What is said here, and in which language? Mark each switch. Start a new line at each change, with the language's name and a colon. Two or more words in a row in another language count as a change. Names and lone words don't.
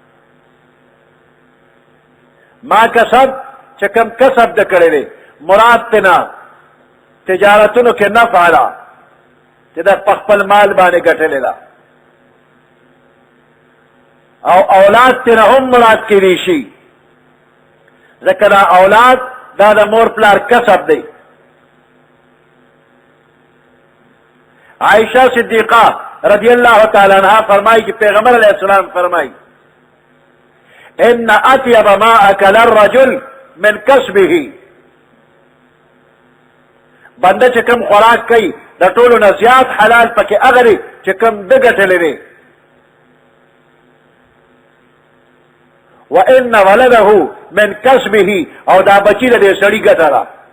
Pashto: ما کسب چې کوم کسب ده کړی دی، مراد تینا تجارتونو کې نفع ده چې ده په خپل مال باندې ګټلې ده، او اولاد تینا هم مراد کېدی شي، ځکه دا اولاد دا د مور پلار کسب دی.
Urdu: عائشہ صدیقہ رضی اللہ تعالی عنہ فرمائی کہ پیغمبر علیہ السلام فرمائی
Arabic: ان اطیب ما اکل الرجل من کسبه
Pashto: بنده چې کم خوراک کوي د ټولو نه زیات حلال پکې هغه دی چې کم ده ګټلی دی
Arabic: وان ولده من کسبه
Pashto: او دا بچی د دې سړي ګټه ده